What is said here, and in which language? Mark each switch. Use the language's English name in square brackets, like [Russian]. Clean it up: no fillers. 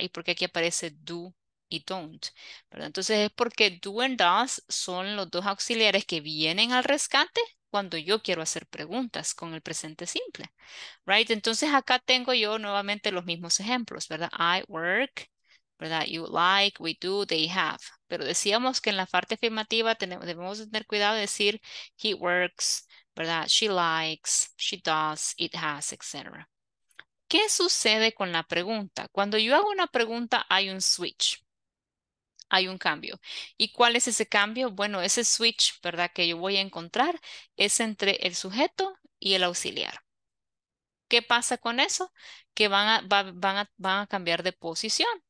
[Spanish] Y por qué aquí aparece do y don't, ¿verdad? Entonces es porque [English] do and does [Spanish] son los dos auxiliares que vienen al rescate cuando yo quiero hacer preguntas con el presente simple, [English] right? [Spanish] Entonces acá tengo yo nuevamente los mismos ejemplos, ¿verdad? [English] I work, [Spanish] ¿verdad? [English] You like, we do, they have. [Spanish] Pero decíamos que en la parte afirmativa debemos tener cuidado de decir [English] he works, [Spanish] ¿verdad? [English] She likes, she does, it has, etc. [Spanish] ¿Qué sucede con la pregunta? Cuando yo hago una pregunta hay un switch. Hay un cambio. ¿Y cuál es ese cambio? Bueno, ese switch, ¿verdad? Que yo voy a encontrar es entre el sujeto y el auxiliar. ¿Qué pasa con eso? Que van a cambiar de posición.